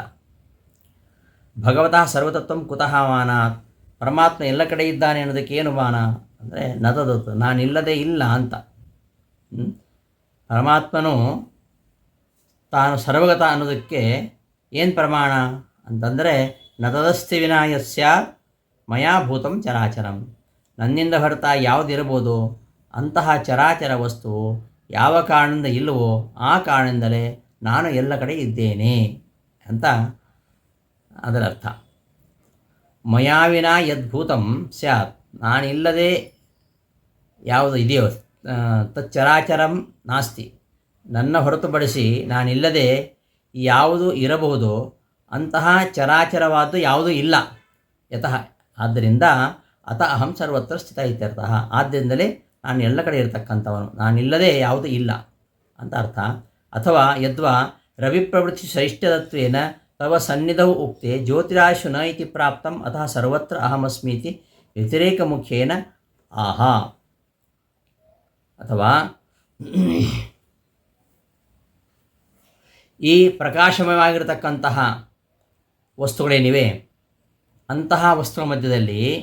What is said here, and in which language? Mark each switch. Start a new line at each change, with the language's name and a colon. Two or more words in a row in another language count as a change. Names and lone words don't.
Sanskrit: ಭಗವತಃ ಸರ್ವತತ್ವಂ ಕುತಃ ಮಾನ,
Kannada: ಪರಮಾತ್ಮ ಎಲ್ಲ ಕಡೆ ಇದ್ದಾನೆ ಅನ್ನೋದಕ್ಕೆ ಏನು ಮಾನ ಅಂದರೆ ನತದತ್ತು, ನಾನಿಲ್ಲದೆ ಇಲ್ಲ ಅಂತ. ಪರಮಾತ್ಮನು ತಾನು ಸರ್ವಗತ ಅನ್ನೋದಕ್ಕೆ ಏನು ಪ್ರಮಾಣ ಅಂತಂದರೆ
Sanskrit: ನತದಸ್ತಿ ವಿನಾಯಸ್ಯ ಮಯಾ ಭೂತಂ ಚರಾಚರಂ,
Kannada: ನನ್ನಿಂದ ಹೊರತಾ ಯಾವುದಿರಬಹುದು ಅಂತಹ ಚರಾಚರ ವಸ್ತು ಯಾವ ಕಾರಣದಿಂದ ಇಲ್ಲವೋ ಆ ಕಾರಣದಿಂದಲೇ ನಾನು ಎಲ್ಲ ಕಡೆ ಇದ್ದೇನೆ ಅಂತ ಅದರ ಅರ್ಥ.
Sanskrit: ಮಯಾ ವಿನಾ ಯದ್ಭೂತಂ ಸ್ಯಾತ್,
Kannada: ನಾನಿಲ್ಲದೆ ಯಾವುದು ಇದೆಯೋ
Sanskrit: ತಚ್ಚರಾಚರಂ ನಾಸ್ತಿ,
Kannada: ನನ್ನ ಹೊರತುಪಡಿಸಿ ನಾನಿಲ್ಲದೆ ಯಾವುದು ಇರಬಹುದೋ ಅಂತಹ ಚರಾಚರವಾದ್ದು ಯಾವುದೂ ಇಲ್ಲ. ಯತಃ, ಆದ್ದರಿಂದ
Sanskrit: ಅತ ಅಹಂ ಸರ್ವತ್ರ ಸ್ಥಿತ ಇತ್ಯರ್ಥಃ,
Kannada: ಆದ್ದರಿಂದಲೇ ನಾನು ಎಲ್ಲ ಕಡೆ ಇರತಕ್ಕಂಥವನು, ನಾನಿಲ್ಲದೆ ಯಾವುದೂ ಇಲ್ಲ ಅಂತ ಅರ್ಥ.
Sanskrit: ಅಥವಾ ಯದ್ವಾ ರವಿಪ್ರವೃತ್ತಿ ಶ್ರೇಷ್ಠದತ್ವೇನ ತವ ಸನ್ನಿಧೌ ಉಕ್ತೆ ಜ್ಯೋತಿರಾಶು ನ ಇತಿ ಪ್ರಾಪ್ತಂ ಅತಃ ಸರ್ವತ್ರ ಅಹಮಸ್ಮೀತಿ ವ್ಯತಿರೇಕ ಮುಖೇನ ಆಹಾ.
Kannada: ಅಥವಾ ಈ ಪ್ರಕಾಶಮಯವಾಗಿರತಕ್ಕಂತಹ ವಸ್ತುಗಳೇನಿವೆ ಅಂತಹ ವಸ್ತುಗಳ ಮಧ್ಯದಲ್ಲಿ